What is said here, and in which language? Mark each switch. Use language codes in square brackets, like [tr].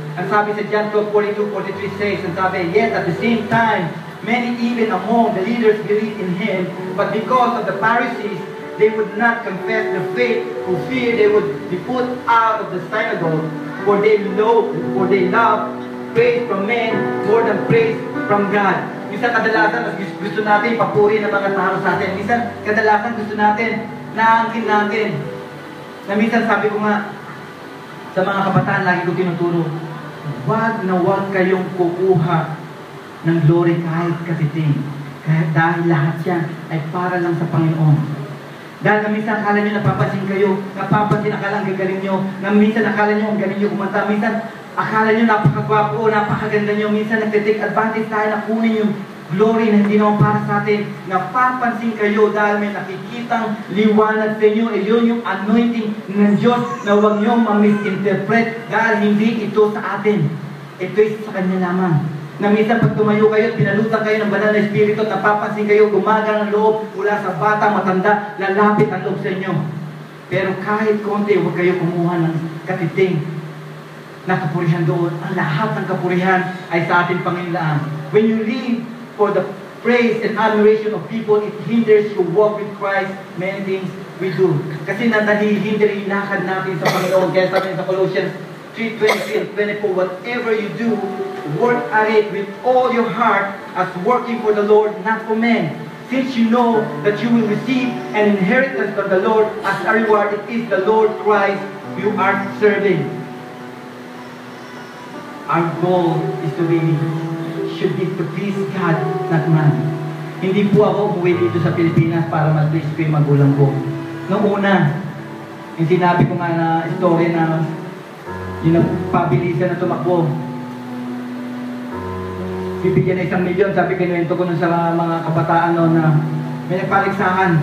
[en] Ang sabi sa John 12:42-43 says, ang sabi, yet at the same time, many even among the leaders believed in Him, but because of the Pharisees, they would not confess their faith, for fear they would be put out of the synagogue, for they love praise from men more than praise from God. [tl] Minsan kadalasan gusto natin papuri ng mga tao sa atin. Minsan kadalasan gusto natin, naangkin natin. Na minsan sabi ko nga sa mga kabataan, lagi ko tinuturo, wag na wag kayong kukuha ng glory kahit katiting. Dahil lahat yan ay para lang sa Panginoon. Dahil na minsan akala nyo napapansin kayo, akala ang gagaling nyo, na minsan akala nyo ang galing nyo kumanta, minsan akala nyo napakagwapo, napakaganda nyo, minsan nagtitake advantage tayo na kunin yung glory na hindi naman para sa atin. Napapansin kayo dahil may nakikitang liwanag sa inyo, yun yung anointing ng Diyos na huwag nyo ma-misinterpret dahil hindi ito sa atin. Ito ay sa Kanya lamang. Na minsan pag tumayo kayo at pinalutan kayo ng banal na espiritu at napapansin kayo, gumagal ang loob mula sa bata, matanda, lalapit ang loob sa inyo. Pero kahit konti, huwag kayo kumuha ng katiting na kapurihan doon. Ang lahat ng kapurihan ay sa ating Panginoon. [en] When you live for the praise and admiration of people, it hinders your walk with Christ. Many things we do. [tl] Kasi nahihinder yung lakad natin sa Panginoon. [en] Kaya sabi sa Colossians 3:20 and 24, whatever you do, work at it with all your heart as working for the Lord, not for men. Since you know that you will receive an inheritance from the Lord as a reward, it is the Lord Christ you are serving. Our goal is should be to please God, not man. [tl] Hindi po ako umuwi dito sa Pilipinas para mag-please ko yung magulang ko. Noong una, yung sinabi ko nga na story na yung nagpabilisan na tumakbo, bibigyan na 1 milyon. Sabi, kinuwento ko nun sa mga kabataan noon na may nagpaligsahan.